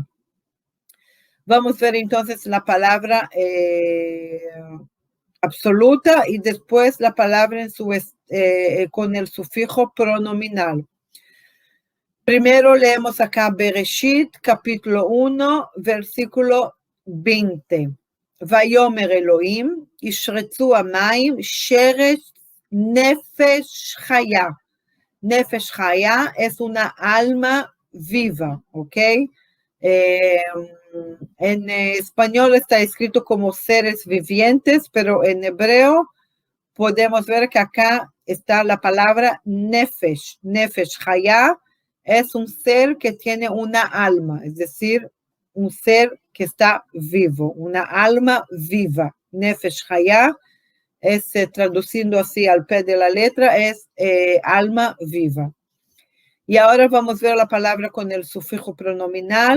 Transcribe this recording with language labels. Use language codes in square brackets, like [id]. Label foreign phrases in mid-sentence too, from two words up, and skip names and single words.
[es] Vamos a ver entonces la palabra absoluta y después la palabra con el sufijo pronominal. Primero leemos acá Bereshit, capítulo 1, versículo 20. [he] ויאמר אלהים, ישרצו המים, שרץ נפש חיה. נפש חיה [es] es una alma viva, ¿ok? En español está escrito como seres vivientes, pero en hebreo podemos ver que acá está la palabra nefesh. [he] נפש חיה [es] es un ser que tiene una alma, es decir, un ser que está vivo, una alma viva. [he] נפש חיה [es] es, traduciendo así al pie de la letra, es alma viva. Y ahora vamos a ver la palabra con el sufijo pronominal.